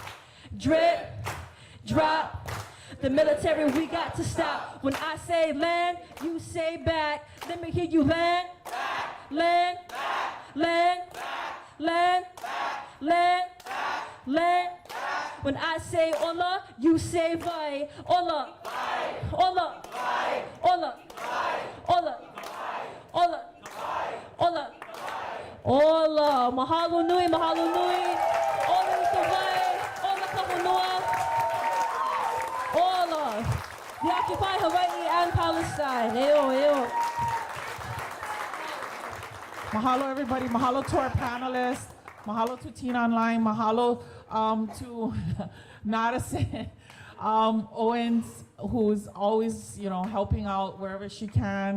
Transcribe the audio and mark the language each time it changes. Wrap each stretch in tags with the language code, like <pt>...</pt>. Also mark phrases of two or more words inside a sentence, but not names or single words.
<en>Drip, drop, the military we got to stop. When I say land, you say back. Let me hear you land, land, land, land, land, land. When I say ola, you say vai.</en> <haw>Ola, ola, ola, ola, ola, ola, ola. Mahalo nui, mahalo nui. Ola ika vai, ola kapanui. Ola.</haw> <en>We occupy Hawaii and Palestine.</en> <haw>Eo, eo.</haw> <en>Mahalo, everybody. Mahalo to our panelists. Mahalo to Teen Online. Mahalo to Madison Owens, who's always, helping out wherever she can.</en>